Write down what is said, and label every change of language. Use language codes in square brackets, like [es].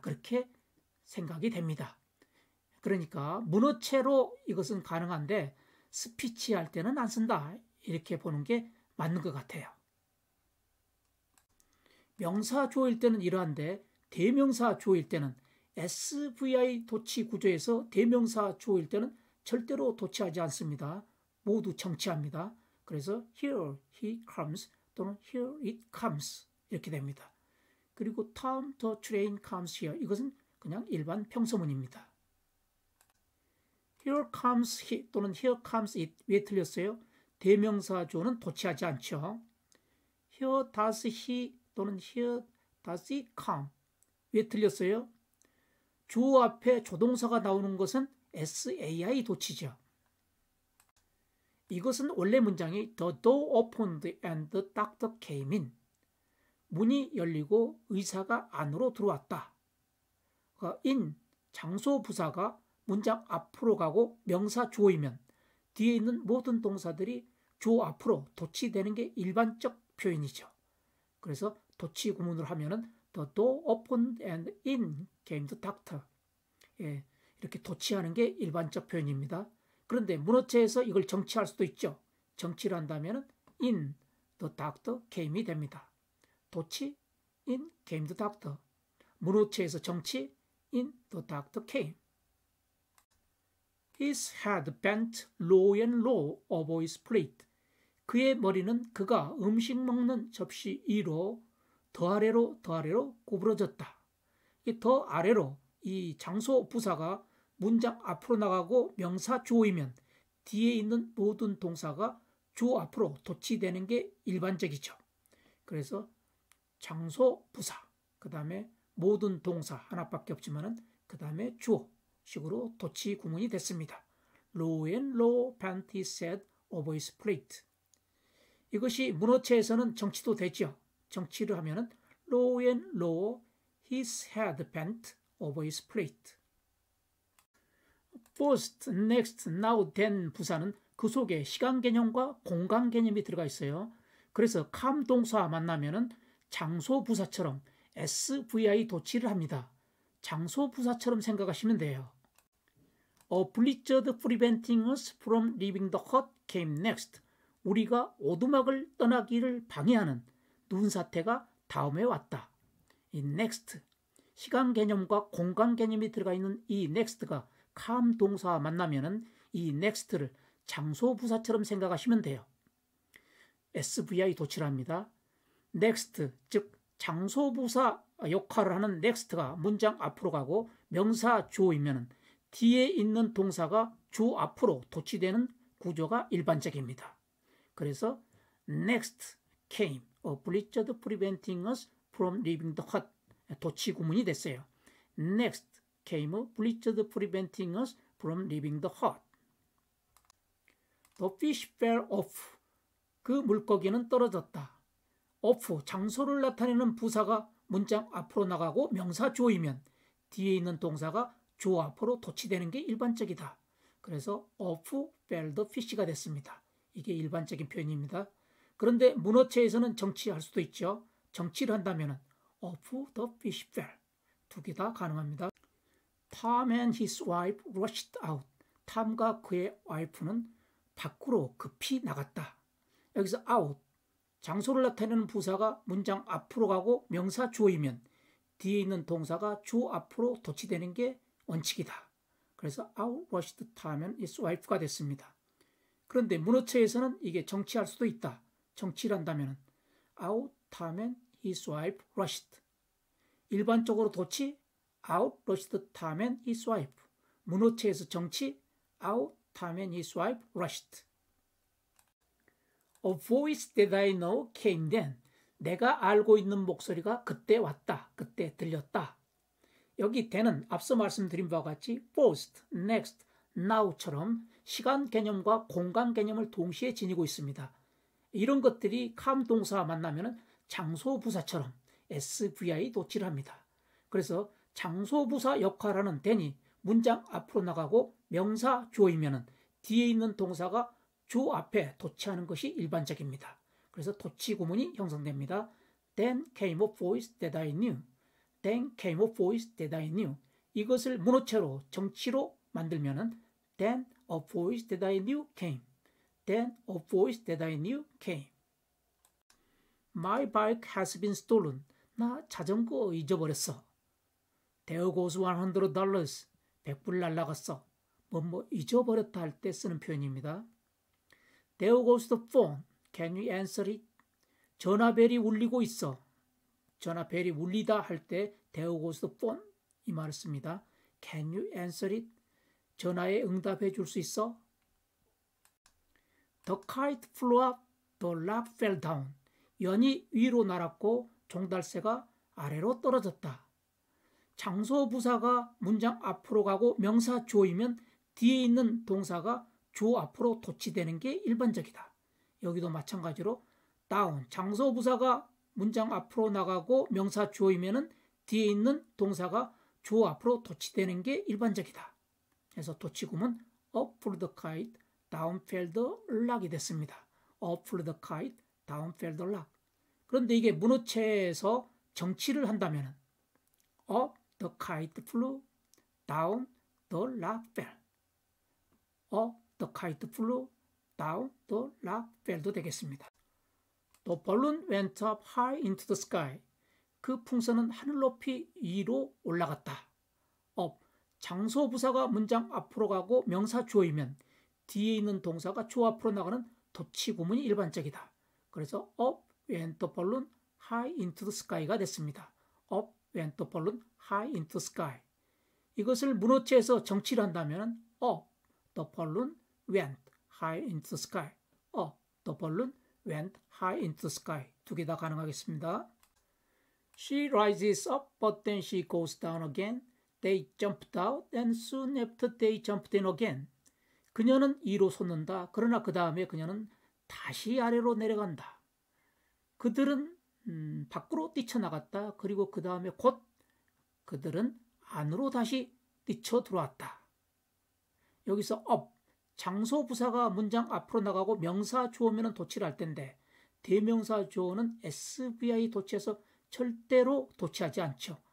[ko] 그렇게 생각이 됩니다. 그러니까 문어체로 이것은 가능한데 스피치 할 때는 안 쓴다. 이렇게 보는 게 맞는 것 같아요. 명사 주어일 때는 이러한데 대명사 주어일 때는 SVI 도치 구조에서 대명사 주어일 때는 절대로 도치하지 않습니다. 모두 정치합니다. 그래서 [en] here he comes [ko] 또는 [en] here it comes [ko] 이렇게 됩니다. 그리고 [en] Tom the train comes here [ko] 이것은 그냥 일반 평서문입니다. [en] Here comes he [ko] 또는 [en] here comes it [ko] 왜 틀렸어요? 대명사 주어는 도치하지 않죠. [en] Here does he [ko] 또는 [en] here does it come [ko] 왜 틀렸어요? 주어 앞에 조동사가 나오는 것은 SAI 도치죠. 이것은 원래 문장이 [en] The door opened and the doctor came in. [ko] 문이 열리고 의사가 안으로 들어왔다. in 장소 부사가 문장 앞으로 가고 명사 주어이면 뒤에 있는 모든 동사들이 주어 앞으로 도치되는 게 일반적 표현이죠. 그래서 도치 구문을 하면은 [en] the door opened and in came the doctor. [ko] 예, 이렇게 도치하는 게 일반적 표현입니다. 그런데 문어체에서 이걸 정치할 수도 있죠. 정치를 한다면은 [en] in the doctor came이 [ko] 됩니다. 도치 [en] in came the doctor. [ko] 문어체에서 정치 [en] in the doctor came. His head bent low and low over his plate. [ko] 그의 머리는 그가 음식 먹는 접시 위로 더 아래로 구부러졌다. 이 더 아래로 이 장소 부사가 문장 앞으로 나가고 명사 주어이면 뒤에 있는 모든 동사가 주어 앞으로 도치되는 게 일반적이죠. 그래서 장소 부사, 그 다음에 모든 동사 하나밖에 없지만은 그 다음에 주어 식으로 도치 구문이 됐습니다. [en] Low and low bent his head over his plate. [ko] 이것이 문어체에서는 정치도 되죠. 정치를 하면은 [en] low and low his head bent over his plate. [ko] First, next, now, then 부사는 그 속에 시간 개념과 공간 개념이 들어가 있어요. 그래서 come 동사와 만나면은 장소 부사처럼 SVI 도치를 합니다. 장소 부사처럼 생각하시면 돼요. [en] A blizzard preventing us from leaving the hut came next. [ko] 우리가 오두막을 떠나기를 방해하는 눈사태가 다음에 왔다. 이 next, 시간 개념과 공간 개념이 들어가 있는 이 next가 come 동사와 만나면은 이 next를 장소 부사처럼 생각하시면 돼요. SVI 도치를 합니다. next, 즉 장소 부사 역할을 하는 next가 문장 앞으로 가고 명사 주어이면 뒤에 있는 동사가 주 앞으로 도치되는 구조가 일반적입니다. 그래서 [en] next came a blizzard preventing us from leaving the hut. [ko] 도치 구문이 됐어요. [en] Next came a blizzard preventing us from leaving the hut. The fish fell off. [ko] 그 물고기는 떨어졌다. off, 장소를 나타내는 부사가 문장 앞으로 나가고 명사 주어이면 뒤에 있는 동사가 주어 앞으로 도치되는 게 일반적이다. 그래서 [en] off fell the fish가 [ko] 됐습니다. 이게 일반적인 표현입니다. 그런데 문어체에서는 정치할 수도 있죠. 정치를 한다면 [en] off the fish fell. [ko] 두 개 다 가능합니다. [en] Tom and his wife rushed out. [ko] 탐과 그의 와이프는 밖으로 급히 나갔다. 여기서 out, 장소를 나타내는 부사가 문장 앞으로 가고 명사 주어이면 뒤에 있는 동사가 주 앞으로 도치되는 게 원칙이다. 그래서 [en] out rushed Tom and his wife가 [ko] 됐습니다. 그런데 문어체에서는 이게 정치할 수도 있다. 정치를 한다면 [en] out Tom and his wife rushed. [ko] 일반적으로 도치 [en] out rushed Tom and his wife. [ko] 문어체에서 정치 [en] out Tom and his wife rushed. A voice that I know came then. [ko] 내가 알고 있는 목소리가 그때 왔다. 그때 들렸다. 여기 then은 앞서 말씀드린 바와 같이 first, next, now처럼 시간 개념과 공간 개념을 동시에 지니고 있습니다. 이런 것들이 come 동사와 만나면 장소 부사처럼 SVI 도치를 합니다. 그래서 장소 부사 역할하는 then이 문장 앞으로 나가고 명사 주어이면 뒤에 있는 동사가 주 앞에 도치하는 것이 일반적입니다. 그래서 도치 구문이 형성됩니다. [en] Then came a voice that I knew. Then came a voice that I knew. [ko] 이것을 문어체로 정치로 만들면은 [en] Then a voice that I knew came. Then a voice that I knew came. My bike has been stolen. [ko] 나 자전거 잊어버렸어. [en] There goes $100. $100 [ko] 날라갔어. 뭐 잊어버렸다 할 때 쓰는 표현입니다. [en] There goes the phone. Can you answer it? [ko] 전화벨이 울리고 있어. 전화벨이 울리다 할 때 [en] There goes the phone [ko] 이 말을 씁니다. [en] Can you answer it? [ko] 전화에 응답해 줄 수 있어? [en] The kite flew up, the log fell down. [ko] 연이 위로 날았고 종달새가 아래로 떨어졌다. 장소 부사가 문장 앞으로 가고 명사 주어이면 뒤에 있는 동사가 주 앞으로 도치되는 게 일반적이다. 여기도 마찬가지로 down, 장소 부사가 문장 앞으로 나가고 명사 주어이면은 뒤에 있는 동사가 주어 앞으로 도치되는 게 일반적이다. 그래서 도치구문 [en] up flew the kite, down fell the lock이 [ko] 됐습니다. [en] up flew the kite, down fell the lock. [ko] 그런데 이게 문어체에서 정치를 한다면 [en] up the kite flew, down the lock fell. up the kite flew, down the lock fell도 [ko] 되겠습니다. [en] The balloon went up high into the sky. [ko] 그 풍선은 하늘 높이 위로 올라갔다. up, 장소 부사가 문장 앞으로 가고 명사 주어이면 뒤에 있는 동사가 주어 앞으로 나가는 도치 구문이 일반적이다. 그래서 [en] up went the balloon high into the sky가 [ko] 됐습니다. [en] up went the balloon high into the sky. [ko] 이것을 문어체에서 정치를 한다면 [en] up, the balloon went high into the sky. up, the balloon went high into the sky. [ko] 두 개 다 가능하겠습니다. [en] She rises up, but then she goes down again. They jumped out, and soon after they jumped in again. [ko] 그녀는 위로 솟는다. 그러나 그 다음에 그녀는 다시 아래로 내려간다. 그들은 밖으로 뛰쳐나갔다. 그리고 그 다음에 곧 그들은 안으로 다시 뛰쳐 들어왔다. 여기서 up, 장소 부사가 문장 앞으로 나가고 명사 주어면 도치를 할 텐데 대명사 주어는 SVI 도치해서 절대로 도치하지 않죠.